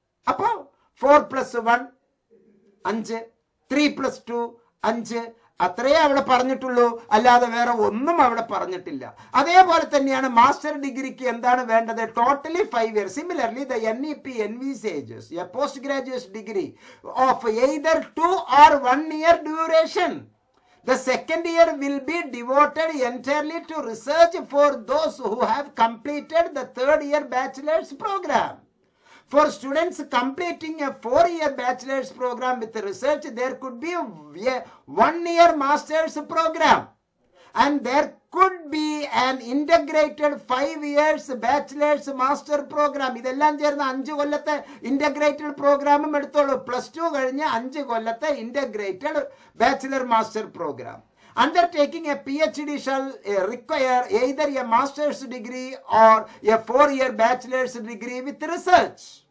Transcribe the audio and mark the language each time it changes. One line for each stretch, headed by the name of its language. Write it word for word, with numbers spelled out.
Malayalam: അപ്പോ four plus one അഞ്ച്, three plus two അഞ്ച്, അത്രയേ അവിടെ പറഞ്ഞിട്ടുള്ളൂ, അല്ലാതെ വേറെ ഒന്നും അവിടെ പറഞ്ഞിട്ടില്ല. അതേപോലെ തന്നെയാണ് മാസ്റ്റർ ഡിഗ്രിക്ക് എന്താണ് വേണ്ടത്?
English: Totally five year. Similarly the N E P envisages a post graduate degree of either two or one year duration. The second year will be devoted entirely to research for those who have completed the third year bachelor's program. For students completing a four-year bachelor's program with research, there could be a one-year master's program, and there could be an integrated five years bachelor's master program.
Malayalam: ഇതെല്ലാം ചേർന്ന് അഞ്ച് കൊല്ലത്തെ integrated പ്രോഗ്രാമും എടുത്തോളൂ. Plus two കഴിഞ്ഞ് അഞ്ച് കൊല്ലത്തെ integrated bachelor master programme.
English: Undertaking a PhD shall uh, require either a master's degree or a four-year bachelor's degree with research.